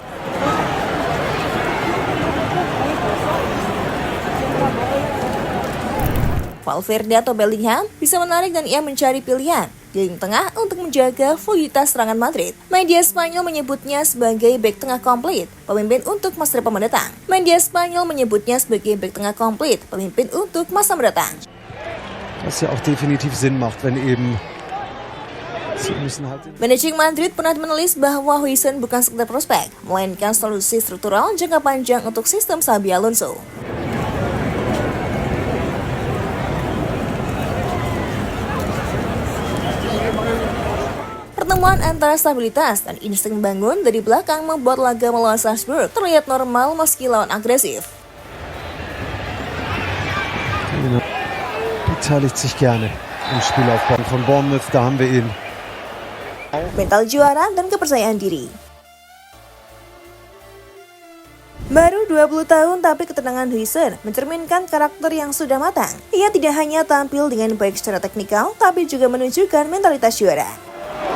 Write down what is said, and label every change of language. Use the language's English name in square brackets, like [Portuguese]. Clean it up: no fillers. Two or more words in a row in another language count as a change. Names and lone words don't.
[Indonesian] Valverde atau Bellingham bisa menarik dan ia mencari pilihan di lini tengah untuk menjaga fluiditas serangan Madrid. Media Spanyol menyebutnya sebagai bek tengah komplit, pemimpin untuk masa depan mendatang. Media Spanyol menyebutnya sebagai bek tengah komplit, pemimpin untuk masa mendatang. [German] Was ja auch definitiv Sinn macht, wenn eben [Indonesian] Manajemen Madrid pernah menulis bahwa Huijsen bukan sekedar prospek, melainkan solusi struktural jangka panjang untuk sistem Xabi Alonso. Pertemuan antara stabilitas dan insting membangun dari belakang membuat laga melawan Salzburg terlihat normal meski lawan agresif. [German] Beteiligt sich gerne im Spielaufbau von Bournemouth, da haben wir ihn. [Indonesian] Mental juara dan kepercayaan diri. Baru 20 tahun tapi ketenangan Huijsen mencerminkan karakter yang sudah matang. Ia tidak hanya tampil dengan baik secara teknikal, tapi juga menunjukkan mentalitas juara.